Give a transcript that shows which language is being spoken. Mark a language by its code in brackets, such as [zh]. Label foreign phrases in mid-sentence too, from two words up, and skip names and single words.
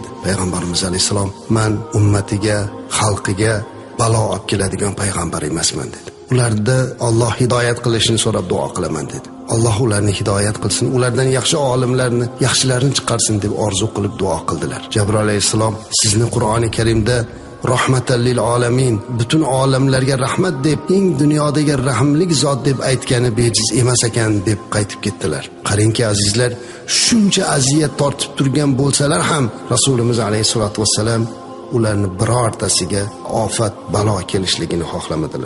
[uz] Payg'ambarimiz alayhisalom, men ummatiga, xalqiga balo olib keladigan payg'ambar emasman dedi. Ularda Alloh hidoyat qilishini so'rab duo qilaman dedi. Alloh ularni hidoyat qilsin, ulardan yaxshi olimlarni, yaxshilarni chiqarsin deb orzu qilib duo qildilar. Jabroil alayhisalom, sizni Qur'oni Karimda [ar] رحمة للعالمين, [uz] butun olamlarga rahmat deb, eng dunyodagi rahimlik zot deb aytgani bejiz emas ekan deb qaytib ketdilar. Qarangki azizlar, shuncha aziyat tortib turgan bo'lsalar ham Rasulimiz [ar] عليه الصلاة والسلام [uz] ularni birortasiga ofat, balo kelishligini xohlamadilar.